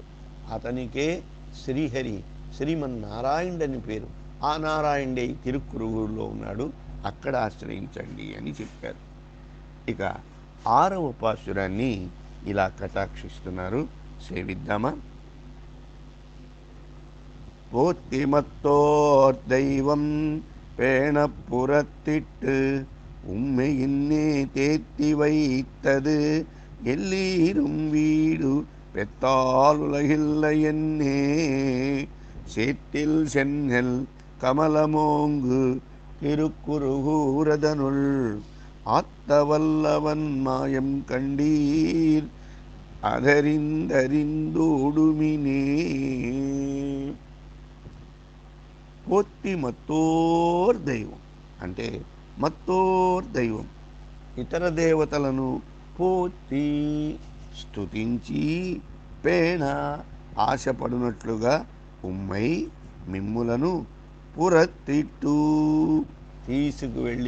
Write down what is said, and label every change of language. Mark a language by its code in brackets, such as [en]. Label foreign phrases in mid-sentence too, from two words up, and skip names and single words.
[te] అతనికే శ్రీహరి, శ్రీమన్నారాయణుడని పేరు. ఆ నారాయణుడే తిరుక్కురుగూరులో ఉన్నాడు, అక్కడ ఆశ్రయించండి అని చెప్పారు. ఇక 6వ పాశురాన్ని ఇలా కటాక్షిస్తున్నారు, సేవిద్దామా? [ta] போத்திமத்தோர் தெய்வம் பேணப்புறத்திட்டு உம்மையின்னே தேத்தி வைத்தது எல்லீரும் வீடு பெத்தால் உலகில்லை என்னே சேற்றில் சென்னல் கமலமோங்கு திருக்குறுகூரதனுள் ஆத்தவல்லவன் மாயம் கண்டீர் అదరిందరిందోడుమినే. போற்றி மற்றோர் தெய்வம் [te] అంటే [ta] மற்றோர் தெய்வம், [te] ఇతర దేవతలను పోత్తి స్తుతించి, పేణ ఆశపడినట్లుగా, ఉమ్మై మిమ్ములను పురత్తిట్టు తీసుకువెళ్ళి